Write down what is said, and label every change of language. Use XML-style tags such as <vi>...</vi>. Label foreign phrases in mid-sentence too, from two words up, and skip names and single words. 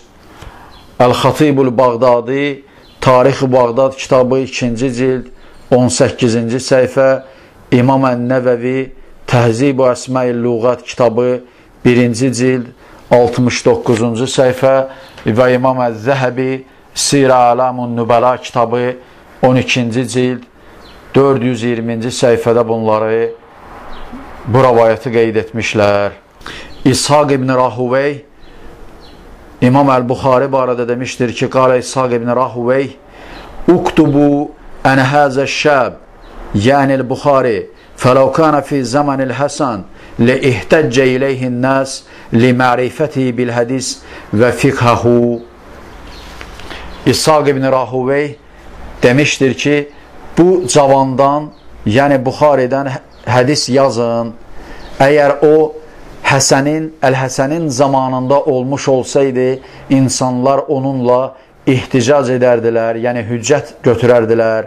<az>Əl-Xatibul Bağdadi Tarix-i Bağdad kitabı 2-ci cild 18-ci səhifə, İmam Ən-Nəvəvi Təhzib-u Əsma-i Lüğət kitabı 1-ci cild 69-cu səhifə və İmam Əz-Zəhəbi Sir Alamun Nübəla kitabı 12-ci cild 420-ci səhifədə bunları, bu rəvayəti qeyd etmişlər. İshaq ibn Rahuvey İmam Əl-Buxari barədə demişdir ki,</az> <ar>قال إسحاق بن راهويه اكتبوا عن هذا الشاب yəni el-Buxari فَلَوْ كَانَ فِي زَمَنِ الْحَسَنِ لِإِحْتَجَّ إِلَيْهِ النَّاسِ لِمَعْرِفَتِهِ بِالْحَدِيثِ وَفِقْهَهُ.</ar> <az>İshaq ibn Rahuvey demişdir ki, bu cavandan, yəni Buxaridən hədis yazın. Əgər o Əl-Həsənin zamanında olmuş olsaydı, insanlar onunla ihticac edərdilər, yəni hüccət götürərdilər.</az>